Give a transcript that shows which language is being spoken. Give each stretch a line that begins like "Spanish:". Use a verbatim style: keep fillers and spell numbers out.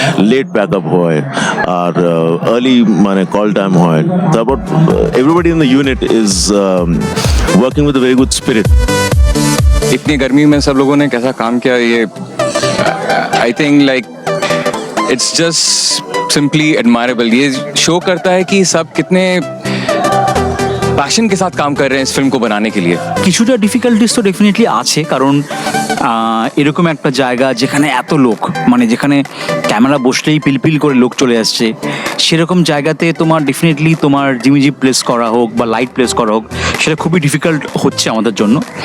Bangla: Late pack up হয় আর early মানে কল টাইম হয়।
English: তারপর everybody in the unit is working with a very good spirit.
Hindi: ইতনি গরমি মে সব লোগোঁ নে কেসা কাম কিয়া, ইয়ে
English: I think like it's just simply admirable.
Hindi: ये शो करता है कि सब कितने पैशन के साथ काम कर रहे हैं इस फिल्म को बनाने के लिए।
Bangla: কিছুটা ডিফিকাল্টিস তো ডেফিনেটলি আছে, কারণ এরকম একটা জায়গা যেখানে এত লোক, মানে যেখানে ক্যামেরা বসলেই পিলপিল করে লোক চলে আসছে, সেরকম জায়গাতে তোমার ডেফিনেটলি তোমার জিমিজি প্লেস করা হোক বা লাইট প্লেস করা হোক, সেটা খুবই ডিফিকাল্ট হচ্ছে আমাদের জন্য।